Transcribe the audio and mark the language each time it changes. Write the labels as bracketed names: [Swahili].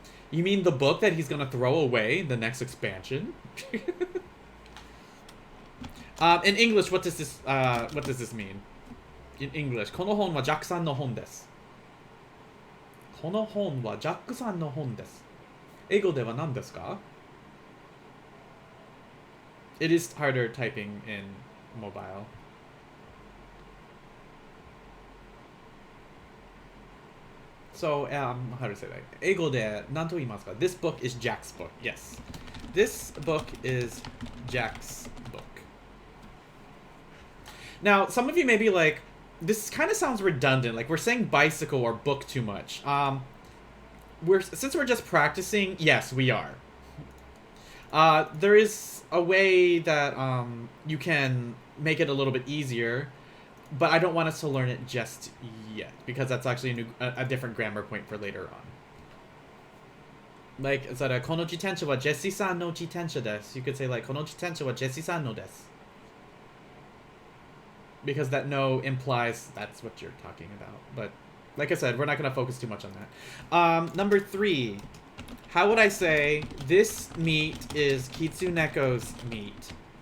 [English] You mean the book that he's gonna throw away in the next expansion? In English, what does this mean? In English, [Japanese] この本はジャックさんの本です。この本はジャックさんの本です。英語では何ですか? [English] It is harder typing in mobile. So, how to say that? [Japanese] 英語で何と言いますか? [English] This book is Jack's book. Yes. This book is Jack's book. Now, some of you may be like, this kind of sounds redundant. Like, we're saying bicycle or book too much. Since we're just practicing, yes, we are. There is a way that you can make it a little bit easier, but I don't want us to learn it just yet, because that's actually a different grammar point for later on. Like, instead of [Japanese] この自転車はジェシーさんの自転車です. [English] You could say like [Japanese] この自転車はジェシーさんのです. [English] Because that no implies that's what you're talking about. But like I said, we're not going to focus too much on that. Number 3. How would I say this meat is Kitsuneko's meat?